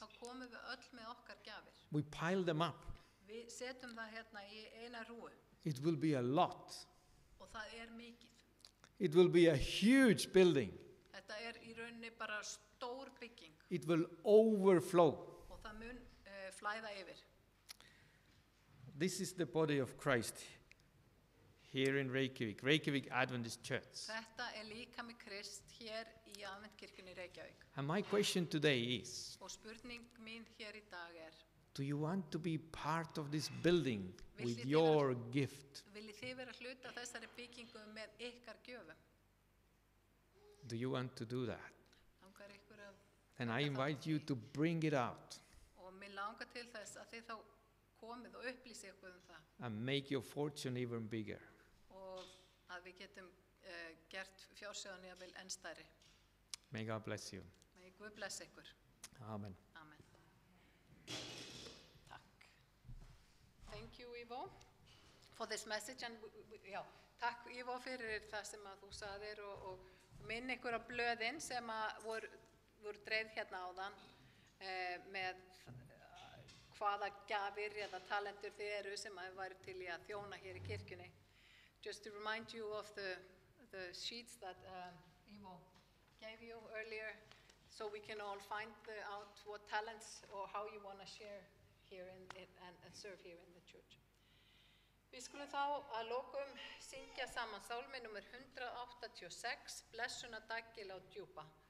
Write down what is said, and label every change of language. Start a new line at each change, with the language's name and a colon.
Icelandic: þá komum við öll með okkar gjafir.
English: We pile them up.
Icelandic: Við setjum það hérna í eina rúu
English: It will be a lot.
Icelandic: og það er mikið.
English: It will be a huge building.
Icelandic: Þetta er í rauninni bara stór bygging
English: It will overflow.
Icelandic: og það mun flæða yfir.
English: This is the body of Christ here in Reykjavik, Reykjavik Adventist Church.
Icelandic: Þetta er líkami Krist hér í Aðventkirkjunni í Reykjavík.
English: And my question today is,
Icelandic: Og spurning mín hér í dag er,
English: do you want to be part of this building with
Icelandic: Viljið þið
English: your gift?
Icelandic: viljið þið vera hluta af þessari byggingu með ykkar gjöfum?
English: Do you want to do that?
Icelandic: Langar ykkur að,
English: And I
Icelandic: taka þátt í
English: invite you
Icelandic: því?
English: to bring it out
Icelandic: Og mér langar til þess að þið þá komið og upplýsið ykkur það
English: and make your fortune even bigger.
Icelandic: og að við getum gert fjársjóðan jafnvel enn stærri.
English: May God bless you.
Icelandic: Megi Guð blessa ykkur. Amen. Amen. Takk.
English: Thank you, Ivo, for this message.
Icelandic: And já, takk, Ivo, fyrir það sem að þú sagðir og minn ykkur á blöðin sem að voru dreifð hérna áðan með hvaða gjafir eða talentur þið eru sem að væri til í að þjóna hér í kirkjunni.
English: Just to remind you of the sheets that Ivo gave you earlier, so we can all find out what talents or how you want to share here and serve here in the church.
Icelandic: Við skulum þá að lokum syngja saman sálmi nummer 186, Blessuna daggil á drjúpa.